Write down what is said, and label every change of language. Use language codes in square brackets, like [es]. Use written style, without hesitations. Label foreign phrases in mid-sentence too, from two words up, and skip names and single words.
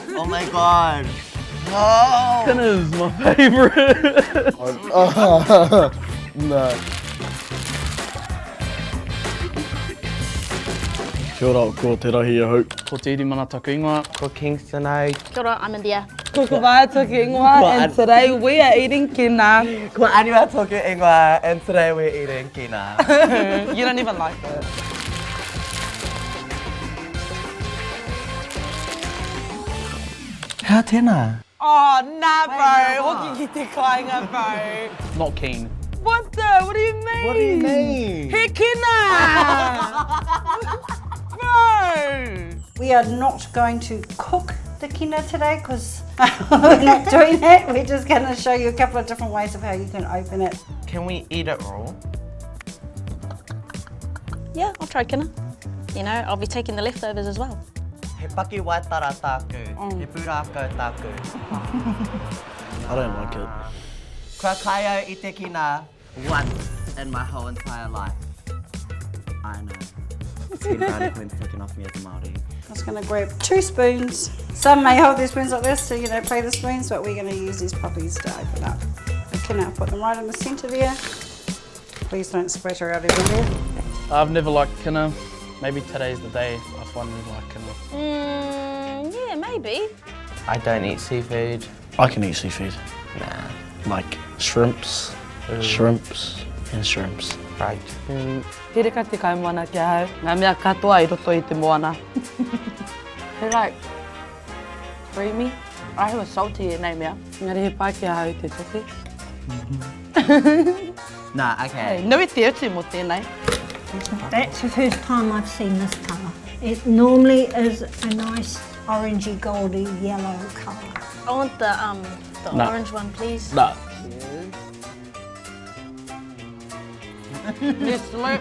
[en] Oh my god. No. Kina is my favourite. No. [mi] Kia ora, ko te rahi a hau. Ko te iri mana taku ingoa. Ko Kingston ai. Kia ora, [en] I'm India. Ko Mahi Tahi Media, and today we are eating kina. [mi] Ko Aniwa toku ingoa, [en] and today we're eating kina. You don't even like it. How tēnā? Oh, nah, bro. [mi] Hoki ki te kāinga, [en] bro. Not keen. What the? What do you mean? What do you mean? [mi] He kina! Bro! [en] We are not going to cook the kina today because we're not doing that. We're just going to show you a couple of different ways of how you can open it. Can we eat it raw? Yeah, I'll try kina. You know, I'll be taking the leftovers as well. [mi] He paki waitara tāku, he pūrākau tāku. [en] I don't like it. [mi] Kua kaio I te kina [en] once in my whole entire life. I know. 10 brownie points taken off me as a Māori. I'm just going to grab 2 spoons. Some may hold their spoons like this, so you don't play the spoons, but we're going to use these puppies to open up the kina. Put them right in the centre there. Please don't splatter out everywhere. I've never liked kina. Maybe today's the day I finally like kina. Yeah, maybe. I don't eat seafood. I can eat seafood. Nah. Like shrimps, shrimps, and shrimps. Right. [mi] Here ka te kaimana kia hau. Ngā mea katoa I roto I te moana. [en] They're like creamy. I have a salty [mi] nei mea. Ngari he pā kia hau te toki. [en] Nah, okay. [mi] Hey, nui te uti mo tēnei. [en] That's the first time I've seen this colour. It normally is a nice orangey, goldy, yellow colour. I want the No. orange one, please. Nah. This look.